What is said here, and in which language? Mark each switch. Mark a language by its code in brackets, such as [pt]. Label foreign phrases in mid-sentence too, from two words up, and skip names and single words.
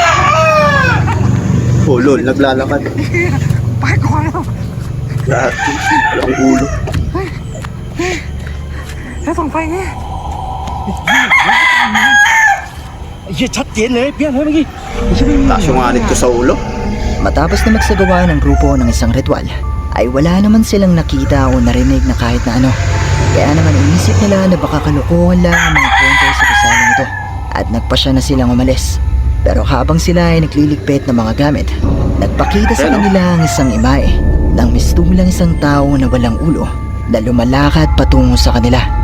[tl] Ulo, naglalakad. Lahat. Walang ulo. [th] แล้วส่องไฟไงเหี้ยชัดเจนเลยเพี้ยนเลยเมื่อกี้ [tl] Taas yung anit ko sa ulo. Matapos na magsagawa ng grupo ng isang ritual, ay wala naman silang nakita o narinig na kahit na ano. Kaya naman inisip nila na baka kalukuhan lang ang mga kwento sa gusaling ito at nagpasya na silang umalis. Pero habang sila ay nagliligpit ng mga gamit, nagpakita sa kanila ang isang imahe ng mistulang isang tao na walang ulo na lumalakad patungo sa kanila.